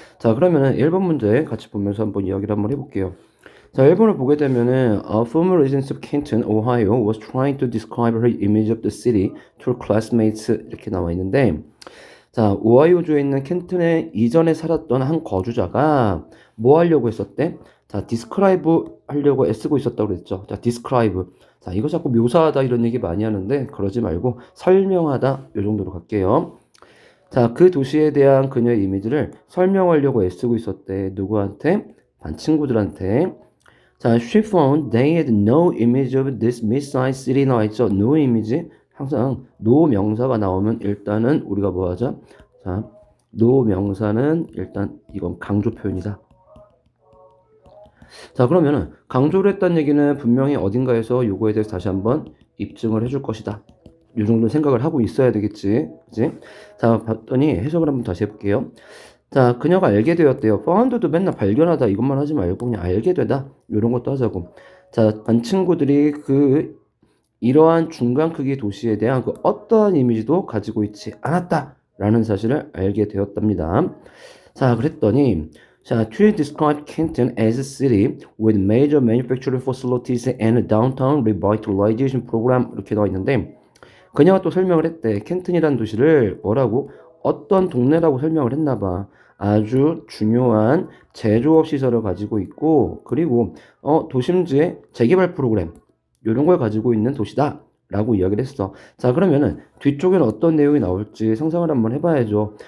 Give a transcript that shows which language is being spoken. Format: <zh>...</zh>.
<ko>자, 그러면은 1번 문제 같이 보면서 한번 이야기를 한번 해볼게요. 자, 1번을 보게 되면은</ko> <en>A former resident of Canton, Ohio was trying to describe her image of the city to her classmates</en> <ko>이렇게 나와 있는데, 자, 오하이오주에 있는 켄튼에 이전에 살았던 한 거주자가 뭐 하려고 했었대? 자, describe 하려고 애쓰고 있었다고 그랬죠. 자, describe. 자, 이거 자꾸 묘사하다 이런 얘기 많이 하는데 그러지 말고 설명하다 요 정도로 갈게요. 자, 그 도시에 대한 그녀의 이미지를 설명하려고 애쓰고 있었대. 누구한테? 반 친구들한테.</ko> <en>자, she found they had no image of this mid-sized city</en> <ko>나와 있죠.</ko> <en>no image.</en> <ko>항상 no 명사가 나오면 일단은 우리가 뭐 하자? 자, no 명사는 일단 이건 강조 표현이다. 자, 그러면은 강조를 했다는 얘기는 분명히 어딘가에서 요거에 대해서 다시 한번 입증을 해줄 것이다. 요 정도 생각을 하고 있어야 되겠지. 그치? 자, 봤더니 해석을 한번 다시 해볼게요. 자, 그녀가 알게 되었대요. found도 맨날 발견하다 이것만 하지 말고 그냥 알게 되다 이런 것도 하자고. 자, 반 친구들이 이러한 중간 크기 도시에 대한 그 어떠한 이미지도 가지고 있지 않았다라는 사실을 알게 되었답니다. 자, 그랬더니 자,</ko> <en>to describe Canton as a city with major manufacturing facilities and a downtown revitalization program</en> <ko>이렇게 나와 있는데, 그녀가 또 설명을 했대. 켄튼이라는 도시를 뭐라고? 어떤 동네라고 설명을 했나 봐. 아주 중요한 제조업 시설을 가지고 있고, 그리고 도심지의 재개발 프로그램 이런 걸 가지고 있는 도시다 라고 이야기를 했어. 자, 그러면은 뒤쪽에는 어떤 내용이 나올지 상상을 한번 해봐야죠.</ko>